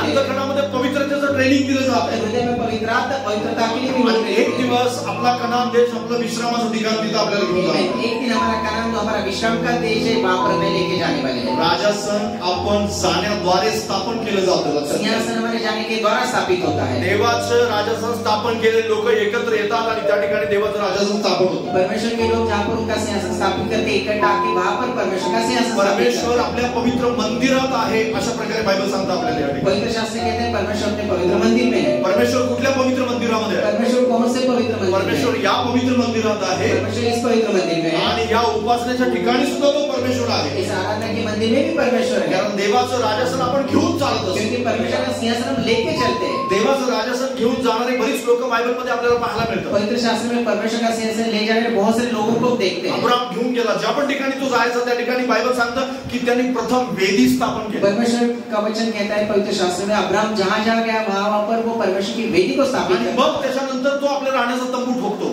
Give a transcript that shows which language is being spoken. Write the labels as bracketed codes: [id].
[mr] अंतःकरणामध्ये पवित्रतेचं training दिलं जात आहे. [hi] हृदय में पवित्रता के लिए भी [mr] एक दिवस आपला कनान देश आपला विश्रामाचं ठिकाण तिथं आपल्याला घेऊन जाणार. [hi] एक दिन हमारा कनान हमारा विश्राम का देश है, वहां पर हमें लेके जाने वाले हैं. [mr] राजासन आपण जाण्याद्वारे स्थापन केलं जातं. [hi] सिंहासन हमारे जाने के द्वारा स्थापित होता है. [mr] देवाचं राजासन स्थापन केलेले लोक एकत्र येतात आणि त्या ठिकाणी देवाचं राजासन स्थापन होतं. [hi] परमेश्वर के लोग जहाँ पर उनका सिंहासन स्थापित करते इकट्ठा आके वहां पर परमेश्वर का सिंहासन. [mr] परमेश्वर आपल्या पवित्र मंदिरात आहे अशा प्रकारे बायबल सांगतं आपल्याला. [hi] पवित्र शास्त्र कहते हैं परमेश्वर अपने पवित्र मंदिर में है. [mr] परमेश्वर कुठल्या पवित्र मंदिरामध्ये आहे? [hi] परमेश्वर कौन से पवित्र मंदिर? [mr] परमेश्वर या पवित्र मंदिरात आहे. [hi] परमेश्वर इस पवित्र मंदिर में है. [mr] आणि या उपासनेच्या ठिकाणी सुद्धा तो परमेश्वर आहे. [hi] इस आराधना के मंदिर में भी परमेश्वर है. [mr] कारण देवाचं राजासन आपण घेऊन चालत असतो. [hi] क्योंकि परमेश्वर का सिंहासन हम लेके चलते हैं. [mr] देवाचं राजासन घेऊन जाणारे बरीच लोक बायबलमध्ये आपल्याला पाहायला मिळतात. [hi] पवित्र शास्त्र में परमेश्वर का सिंहासन ले जाने वाले बहुत सारे लोगों को देखते हैं. [mr] अब्राहम घेऊन गेला. ज्या पण ठिकाणी तो जायचा त्या ठिकाणी बायबल सांगतं की त्यांनी प्रथम वेदी स्थापन केली. [hi] परमेश्वर का वचन कहता है पवित्र शास्त्र में अब्राहम जहां जहां गया वहां पर वो परमेश्वर की वेदी को स्थापित [mr] आणि [hi] करता. [mr] मग त्याच्यानंतर तो आपल्या राहण्याचा तंबू ठोकतो.